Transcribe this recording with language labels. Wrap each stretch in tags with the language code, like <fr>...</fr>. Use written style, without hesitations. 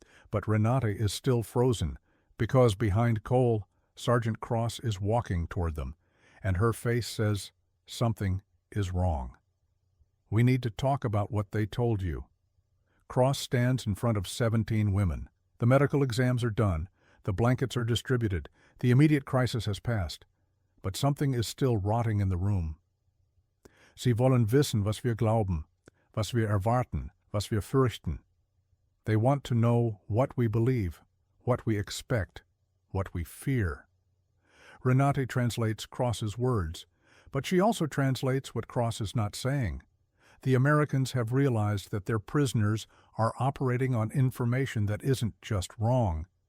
<en>But Renate is still frozen, because behind Cole, Sergeant Cross is walking toward them, and her face says something is wrong. We need to talk about what they told you. Cross stands in front of 17 women. The medical exams are done. The blankets are distributed. The immediate crisis has passed. But something is still rotting in the room.</en> <de>Sie wollen wissen, was wir glauben, was wir erwarten, was wir fürchten.</de> <en>They want to know what we believe, what we expect, what we fear. Renate translates Cross's words, but she also translates what Cross is not saying. The Americans have realized that their prisoners are operating on information that isn't just wrong.</en>